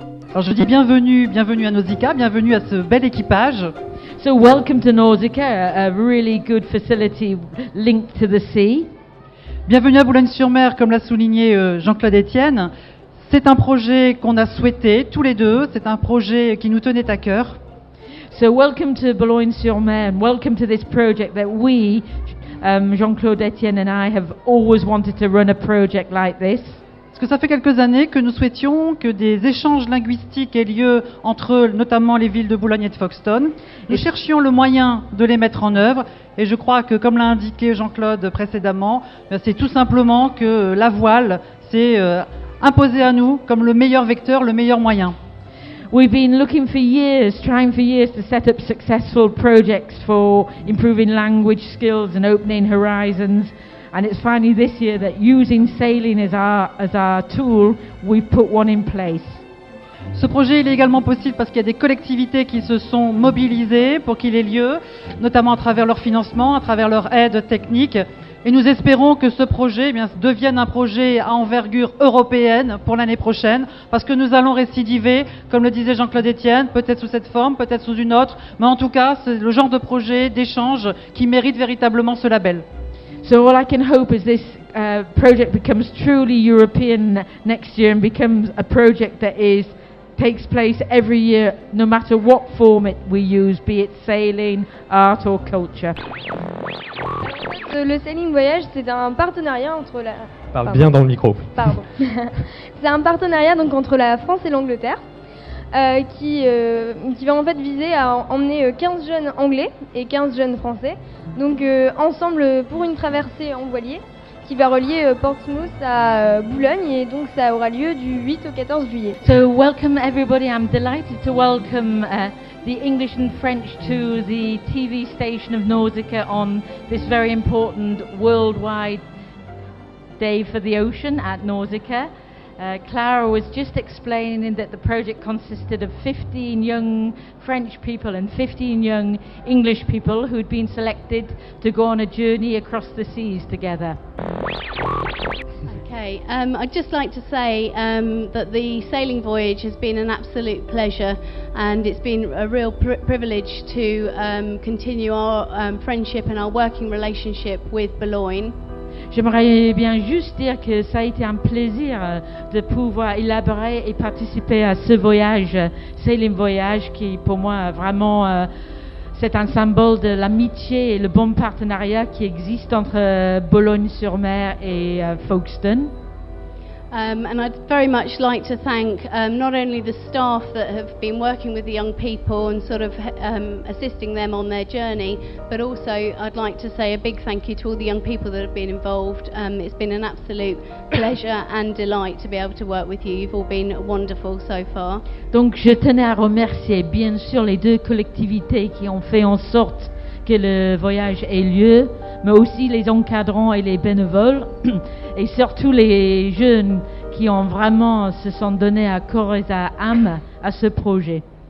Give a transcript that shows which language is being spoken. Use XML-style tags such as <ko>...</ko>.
<fr>Alors je dis bienvenue à Nausicaa, bienvenue à ce bel équipage.</fr> <en>So welcome to Nausicaa, a really good facility linked to the sea.</en> <fr>Bienvenue à Boulogne-sur-Mer, comme l'a souligné Jean-Claude Etienne. C'est un projet qu'on a souhaité tous les deux, c'est un projet qui nous tenait à cœur.</fr> <en>So welcome to Boulogne-sur-Mer and welcome to this project that we, Jean-Claude Etienne and I, have always wanted to run a project like this.</en> <fr>Parce que ça fait quelques années que nous souhaitions que des échanges linguistiques aient lieu entre notamment les villes de Boulogne et de Folkestone. Nous cherchions le moyen de les mettre en œuvre et je crois que, comme l'a indiqué Jean-Claude précédemment, c'est tout simplement que la voile s'est imposée à nous comme le meilleur vecteur, le meilleur moyen.</fr> <en>We've been looking for years, trying for years to set up successful projects for improving language skills and opening horizons. And it's finally this year that using sailing as our tool, we've put one in place.</en> <fr>Ce projet il est également possible parce qu'il y a des collectivités qui se sont mobilisées pour qu'il ait lieu, notamment à travers leur financement, à travers leur aide technique. Et nous espérons que ce projet devienne un projet à envergure européenne pour l'année prochaine, parce que nous allons récidiver, comme le disait Jean-Claude Etienne, peut-être sous cette forme, peut-être sous une autre, mais en tout cas, c'est le genre de projet, d'échange qui mérite véritablement ce label.</fr> <en>So all I can hope is this project becomes truly European next year and becomes a project that takes place every year, no matter what format we use, be it sailing, art or culture.</en> <fr>Le Sailing Voyage, c'est un partenariat entre la... Parle bien dans le micro. Pardon. C'est un partenariat donc entre la France et l'Angleterre qui va en fait viser à emmener 15 jeunes anglais et 15 jeunes français, donc ensemble pour une traversée en voilier qui va relier Portsmouth à Boulogne, et donc ça aura lieu du 8 au 14 juillet.</fr> <en>So welcome everybody, I'm delighted to welcome the English and French to the TV station of Nausicaa on this very important worldwide day for the ocean at Nausicaa. Clara was just explaining that the project consisted of 15 young French people and 15 young English people who'd been selected to go on a journey across the seas together. Okay, I'd just like to say that the sailing voyage has been an absolute pleasure, and it's been a real privilege to continue our friendship and our working relationship with Boulogne.</en> <fr>J'aimerais bien juste dire que ça a été un plaisir de pouvoir élaborer et participer à ce voyage, Sailing Voyage, qui pour moi vraiment c'est un symbole de l'amitié et le bon partenariat qui existe entre Boulogne-sur-Mer et Folkestone.</fr> <en>And I'd very much like to thank not only the staff that have been working with the young people and sort of assisting them on their journey, but also I'd like to say a big thank you to all the young people that have been involved. It's been an absolute pleasure and delight to be able to work with you. You've all been wonderful so far.</en> <fr>Donc je tenais à remercier bien sûr les deux collectivités qui ont fait en sorte que le voyage ait lieu, mais aussi les encadrants et les bénévoles, et surtout les jeunes qui ont vraiment se sont donnés à corps et à âme à ce projet.</fr>